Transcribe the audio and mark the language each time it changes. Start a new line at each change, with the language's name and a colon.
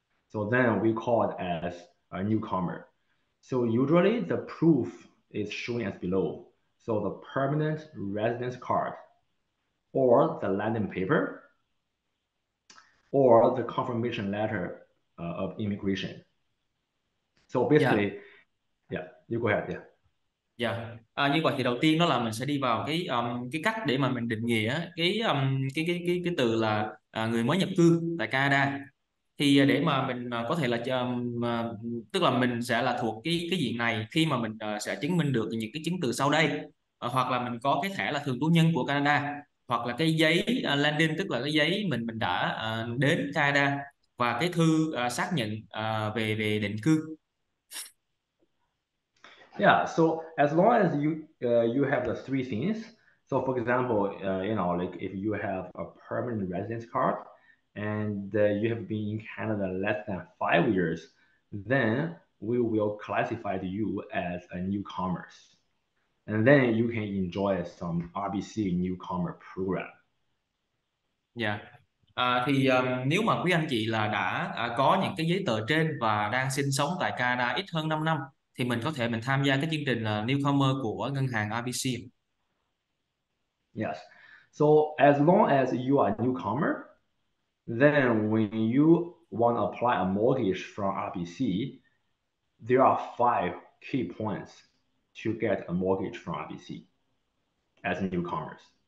English: So then we call it as a newcomer. So usually the proof is shown as below. So the permanent residence card, or the landing paper, or the confirmation letter of immigration. So basically, yeah, you go ahead.
Vietnamese: Dạ, như vậy thì đầu tiên đó là mình sẽ đi vào cái cách để mà mình định nghĩa cái từ là người mới nhập cư tại Canada. Thì để mà mình có thể là tức là mình sẽ là thuộc cái diện này khi mà mình sẽ chứng minh được những cái chứng từ sau đây. Hoặc là mình có cái thẻ là thường trú nhân của Canada, hoặc là cái giấy landing, tức là cái giấy mình đã đến Canada, và cái thư xác nhận về định cư.
English: Yeah, so as long as you have the three things. So for example, like if you have a permanent residence card and you have been in Canada less than 5 years, then we will classify you as a newcomer. And then you can enjoy some RBC newcomer program. Dạ.
Vietnamese: Thì nếu mà quý anh chị là đã có những cái giấy tờ trên và đang sinh sống tại Canada ít hơn 5 năm, thì mình có thể tham gia cái chương trình là newcomer của ngân hàng RBC.
English: Yes. So as long as you are a newcomer, then when you want to apply a mortgage from RBC, there are 5 key points to get a mortgage from RBC as newcomers.